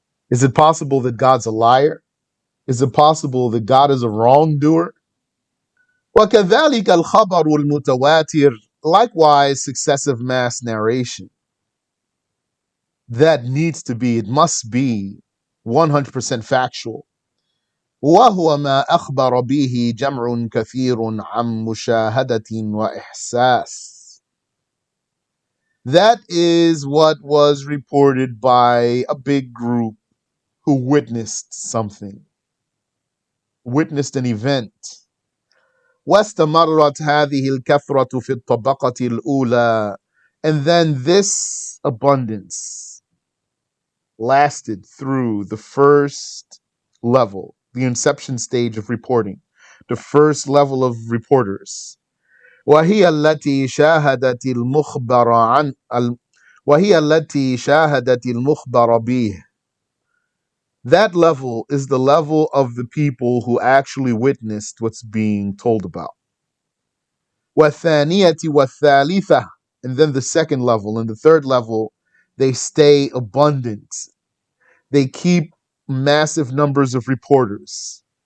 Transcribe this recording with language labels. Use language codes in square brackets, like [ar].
[en] Is it possible that God's a liar? Is it possible that God is a wrongdoer? [ar] وَكَذَلِكَ الْخَبَرُ الْمُتَوَاتِرُ. [en] Likewise, successive mass narration. That needs to be, it must be 100% factual. [ar] وهو ما أخبر به جمع كثير عن مشاهدة وإحساس. [en] That is what was reported by a big group who witnessed something, witnessed an event. [ar] واستمرت هذه الكثرة في الطبقة الأولى. [en] And then this abundance lasted through the first level, the inception stage of reporting, the first level of reporters. [ar] وهي التي شاهدت المخبر عن وهي التي شاهدت المخبر به. [en] That level is the level of the people who actually witnessed what's being told about. [ar] وَالثَّانِيَةِ وَالثَّالِثَةِ. [en] And then the second level and the third level, they stay abundant. They keep massive numbers of reporters.